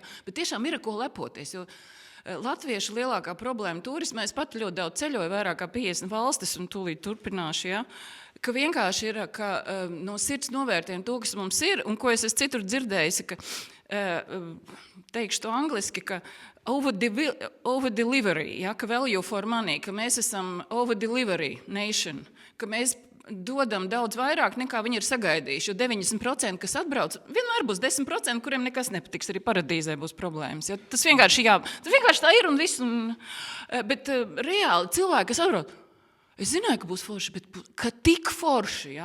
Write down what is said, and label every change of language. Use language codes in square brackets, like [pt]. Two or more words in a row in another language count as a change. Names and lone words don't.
[lv] Bet tiešām ir ar ko lepoties, jo latviešu lielākā problēma turismā, es pat ļoti daudz ceļoju, vairāk kā 50 valstis, un tūlīt turpināšu, ja? Ka vienkārši ir, ka no sirds novērtējam to, kas mums ir, un ko es esmu citur dzirdējusi, ka teikšu to angliski, ka over-delivery, ja, ka [en] value for money, [lv] ka mēs esam [en] over-delivery nation, [lv] ka mēs dodam daudz vairāk, nekā viņi ir sagaidījuši. Jo 90%, kas atbrauc, vienmēr būs 10%, kuriem nekas nepatiks, arī paradīzē būs problēmas. Ja? Tas vienkārši tā ir un viss. Bet reāli cilvēki, kas atbrauc, es zināju, ka būs forši, bet ka tik forši, ja?